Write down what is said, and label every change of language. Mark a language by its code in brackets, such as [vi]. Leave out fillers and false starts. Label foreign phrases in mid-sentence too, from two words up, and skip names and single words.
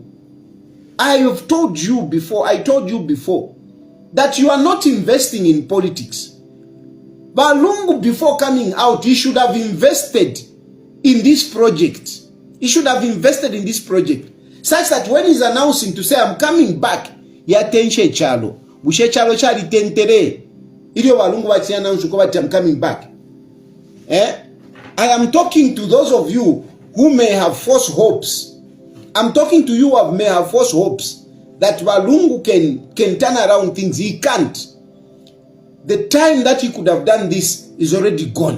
[en] I told you before, that you are not investing in politics. Balungu, before coming out, he should have invested in this project. He should have invested in this project. Such that when he's announcing to say, I'm coming back, [bem] yatenshe chalo. Bushe chalo chali tentere. Ile Balungu wati announce ukobati, [en] I'm coming back. I am talking to those of you who may have false hopes. I'm talking to you who may have false hopes that Balungu can turn around things. He can't. The time that he could have done this is already gone.